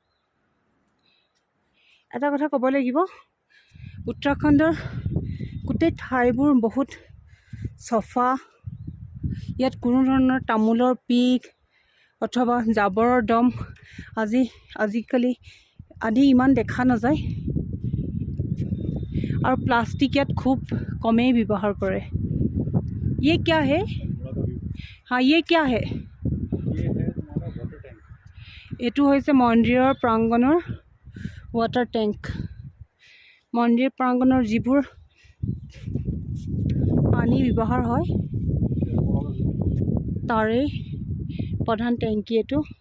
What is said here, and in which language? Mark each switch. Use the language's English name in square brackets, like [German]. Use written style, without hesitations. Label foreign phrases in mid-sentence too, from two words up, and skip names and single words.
[Assamese] এটা কথা ক'ব লাগিব, উত্তৰাখণ্ডৰ গোটেই ঠাইবোৰ বহুত চফা। ইয়াত কোনো ধৰণৰ তামোলৰ পিক অথবা জাবৰৰ দম আজিকালি আদি ইমান দেখা নাযায়। আৰু প্লাষ্টিক ইয়াত খুব কমেই ব্যৱহাৰ কৰে। [Hindi] ये क्या है? हाँ, ये क्या है? [Assamese] এইটো হৈছে মন্দিৰৰ প্ৰাংগণৰ ৱাটাৰ টেংক। মন্দিৰ প্ৰাংগণৰ যিবোৰ পানী ব্যৱহাৰ হয় তাৰে প্ৰধান টেংকি এইটো।